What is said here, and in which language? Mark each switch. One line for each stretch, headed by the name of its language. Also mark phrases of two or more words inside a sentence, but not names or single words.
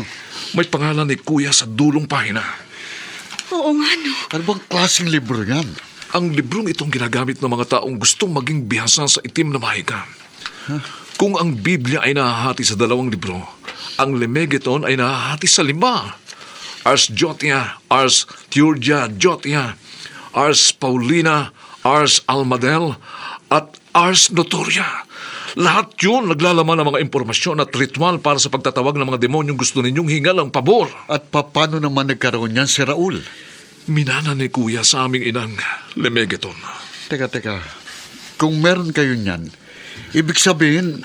Filipino: May pangalan ni Kuya sa dulong pahina. Oo nga, no. Ano bang klaseng libro yan? Ang librong itong ginagamit ng mga taong gustong maging bihasa sa itim na mahika. Kung ang Biblia ay nahahati sa 2 libro, ang Lemegeton ay nahahati sa 5. Ars Jotia, Ars Theurgia Jotia, Ars Paulina, Ars Almadel, at Ars Notoria. Lahat yun naglalaman ng mga impormasyon at ritual para sa pagtatawag ng mga demonyong gusto ninyong hingal ang pabor. At paano naman nagkaroon niyan si Raul? Minana ni Kuya sa aming inang Lemegeton. Teka. Kung meron kayo niyan, ibig sabihin,